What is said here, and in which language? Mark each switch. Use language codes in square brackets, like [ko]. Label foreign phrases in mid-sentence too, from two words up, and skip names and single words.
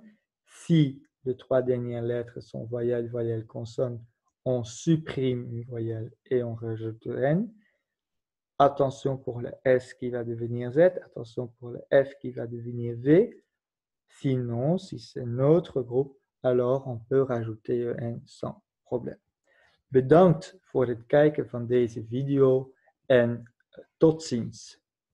[fr] Si les trois dernières lettres sont voyelle, voyelle, consonne, on supprime une voyelle et on rajoute un N. Attention pour le S qui va devenir Z, attention pour le F qui va devenir V. Sinon, si c'est notre groupe, alors on peut rajouter un N sans problème. [nl] Bedankt voor het kijken van deze video en tot ziens.